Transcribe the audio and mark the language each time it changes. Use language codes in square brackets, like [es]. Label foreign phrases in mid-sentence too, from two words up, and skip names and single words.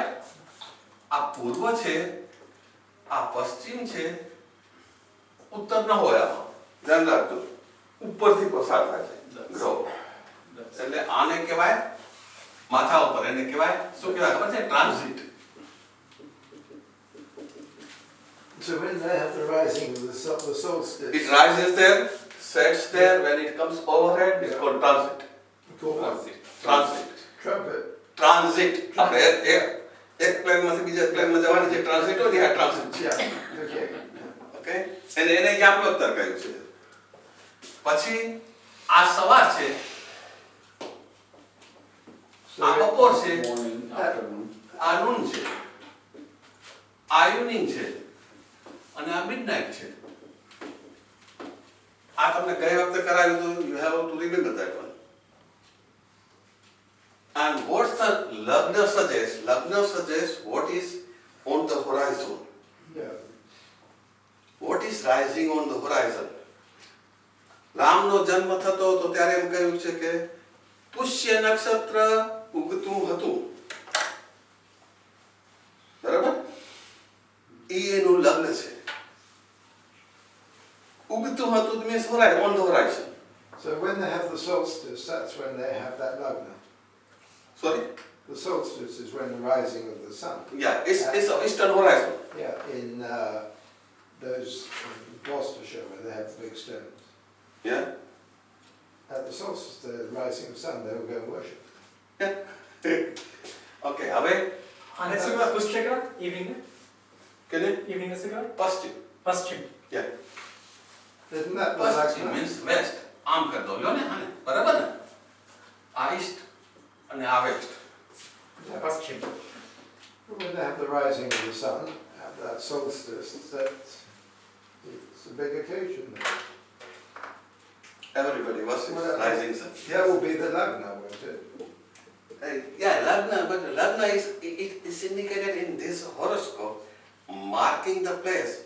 [gu] આ પૂર્વ છે, આ પશ્ચિમ છે, ઉત્તર ન હોય આમાં. ધ્યાન રાખજો. ઉપરથી પસાર થાય છે ગ્રહો. એટલે આને કહેવાય માથા ઉપર, એને કહેવાય શું કહેવાય ખબર છે? ટ્રાન્ઝિટ. [en] So when they have the rising of the solstice, It rises there, sets there, when it comes overhead, it's called transit. called what? Transit. Trumpet. Transit. [gu] એક પ્લેનમાંથી બીજા પ્લેનમાં જવાની જે ટ્રાન્ઝિટ હોય ને આ ટ્રાન્ઝિટ છે. [en] Yeah, okay. [gu] ઓકે? એને અહીંયા આપણે ઉત્તર કહ્યું છે. પછી આ સવાર છે, આ બપોર છે, [en] Morning, afternoon. [gu] આ નૂન છે, આ ઇવનિંગ છે અને આ મિડનાઇટ છે. આ તમને ગઈ વખતે કરાવ્યું હતું. [en] You have to remember that one. And what's the Lagna suggests? Lagna suggests what is on the horizon. Yeah. What is rising on the horizon? [gu] રામનો જન્મ થતો તો ત્યારે એમ કહ્યું છે કે પુષ્ય નક્ષત્ર ઉગતું હતું. બરાબર? એ એનું લગ્ન છે. ઉગતું હતું [en] means on the horizon. So when they have the solstice, that's when they have that Lagna. Sorry? The solstice is when the rising of the sun. Yeah, it's eastern horizon. Yeah, in those Gloucestershire where they have the big stones. Yeah? At the solstice, the rising of the sun, they will go and worship. [gu] Okay, હવે [en] And it's a push trigger, evening. [gu] કેને? [en] Evening is a girl. [gu] પશ્ચિમ. Pashchim. [en] Yeah. Isn't that the [gu] પશ્ચિમ [en] Lagna? means west. [gu] આમ કર દો લ્યો ને આને. બરાબર ને? આ east અને આ west. [en] Yeah. [gu] Pashchim. [en] When they have the rising of the sun, at that solstice, that it's a big occasion. Everybody. everybody, what's Well, rising sun? That will be the Lagna, won't it? Yeah, Lagna, but Lagna it is indicated in this horoscope, marking the place.